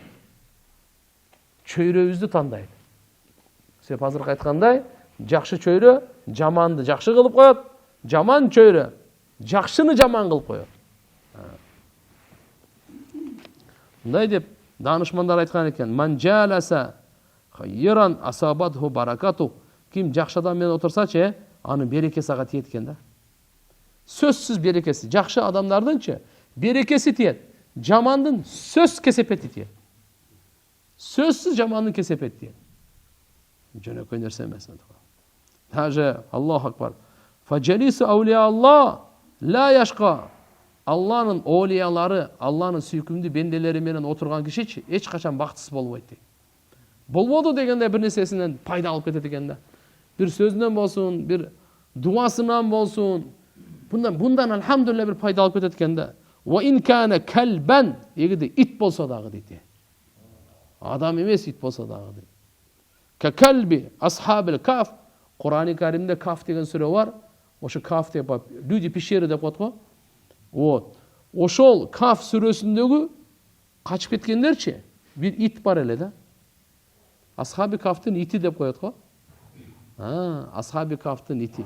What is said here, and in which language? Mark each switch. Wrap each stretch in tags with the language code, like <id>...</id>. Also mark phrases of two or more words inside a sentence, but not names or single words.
<ky>Чөйрөбүздү тандайбыз. Себеп азыркы айткандай, жакшы чөйрө жаманды жакшы кылып коет, жаман чөйрө жакшыны жаман кылып коет. Мындай деп данышмандар айткан экен:</ky> <ar>"من جالس خيرا أصابته بركته."</ar> <ky>Ким жакшы адам менен отурсачы, анын берекеси ага тиет экен да. Сөзсүз берекеси. Жакшы адамдардынчы берекеси тиет. Жамандын сөз кесепети тиет. Сөзсүз жамандын кесепети тиет. Жөнөкөй нерсе эмес. Даже</ky> <ar>الله أكبر. فجليس أولياء الله لا يشقى.</ar> <ky>Алланын олиялары, Алланын сүйкүмдүү бенделери менен отурган киши эч качан бактысыз болбойт дейт. Болбоду дегенде бир нерсесинен пайда алып кетет экен да. Бир сөзүнөн болсун, бир дуасынан болсун,</ky> <tr>bundan elhamdülillah bir</tr> <ky>пайда алып кетет экен да.</ky> <ar>وإن كان كلبا,</ar> <ky>эгерде ит болсо дагы дейт. Адам эмес ит болсо дагы дейт.</ky> <ar>ككلب أصحاب الكهف.</ar> <ky>Kur'an-ı Kerim'de Kaf деген сүрө бар. Ошо Kaf деп</ky> <ru>люди пещеры</ru> <ky>деп коет го. Вот. Ошол Kaf сүрөсүндөгү качып кеткендерчи бир ит бар эле да. Асхаби Кафтын ити деп коет го. Асхаби Кафтын ити.</ky>